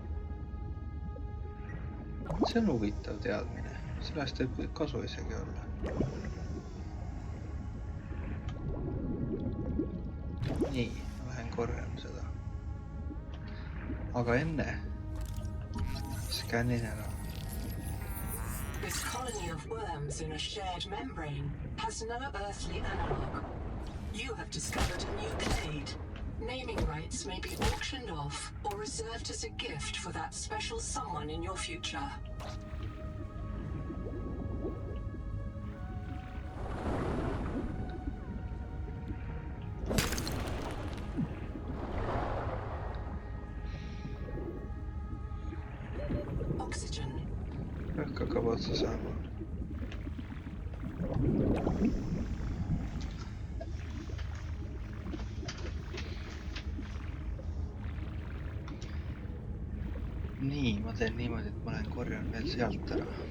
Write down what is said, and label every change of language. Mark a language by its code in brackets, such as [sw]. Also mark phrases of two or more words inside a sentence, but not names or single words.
[et] See on huvitav teadmine. Sellest võib kasu isegi olla. Nii, lähen korjan seda. Aga enne skännin ära. [en] This colony of worms in a shared membrane has no earthly analog. You have discovered a new clade. Naming rights may be auctioned off or reserved as a gift for that special someone in your future. Oxygen. [et] Õhk hakkab otsa saama. Nii, ma teen niimoodi, et ma lähen korjan veel sealt ära.